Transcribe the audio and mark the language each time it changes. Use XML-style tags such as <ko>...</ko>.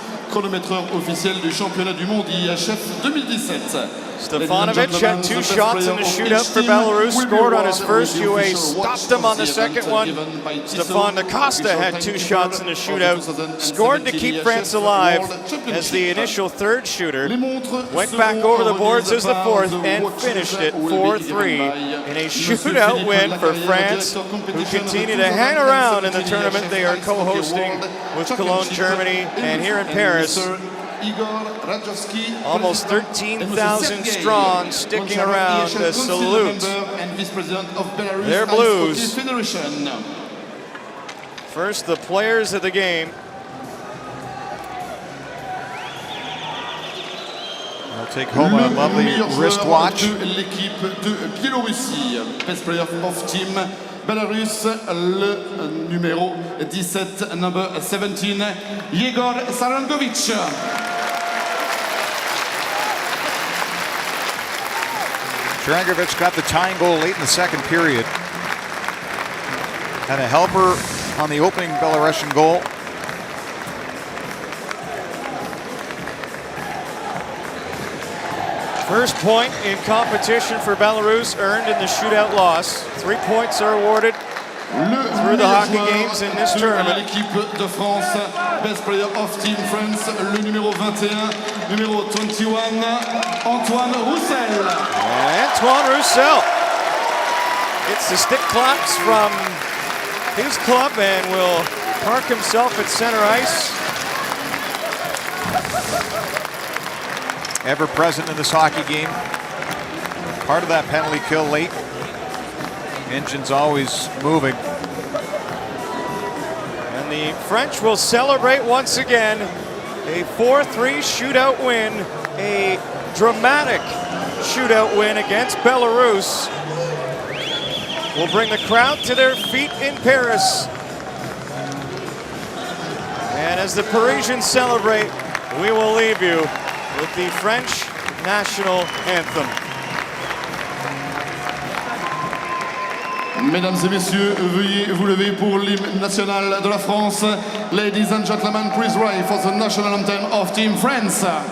<fr>Chronométreur officiel du championnat du monde IIHF 2017.</fr> <en>Stefanovic had 2 shots in the shootout for Belarus, scored on his first. Huet stopped him on the second one. Stefan DaCosta had 2 shots in the shootout, scored to keep France alive as the initial third shooter. Went back over the boards as the fourth and finished it 4-3 in a shootout win for France, who continue to hang around in the tournament they are co-hosting with Cologne, Germany, and here in Paris Igor Rajowski. Almost 13,000 strong, sticking around to salute and Vice President of Belarus their Blues. Federation. First, the players of the game. They'll take home a lovely wristwatch.</en> <fr>De l'équipe de Biélorussie.</fr> <en>Best player of team Belarus,</en> <fr>le numéro 17,</fr> <en>number 17, Yegor Sarangovic. Sharangovic got the tying goal late in the second period. Had a helper on the opening Belarusian goal. First point in competition for Belarus earned in the shootout loss. 3 points are awarded through the hockey games in this tournament.</en> <fr>L'équipe de France,</fr> <en>best player of team France,</en> <fr>le numéro 21, numéro 21, Antoine Roussel.</fr> <en>Antoine Roussel gets the stick claps from his club and will park himself at center ice. Ever present in this hockey game. Part of that penalty kill late. Engine's always moving. And the French will celebrate once again. A 4-3 shootout win. A dramatic shootout win against Belarus. Will bring the crowd to their feet in Paris. And as the Parisians celebrate, we will leave you with the French national anthem.</en> <fr>Mesdames et messieurs, veuillez vous lever pour l'hymne national de la France.</fr> <en>Ladies and gentlemen, please rise for the national anthem of Team France.</en>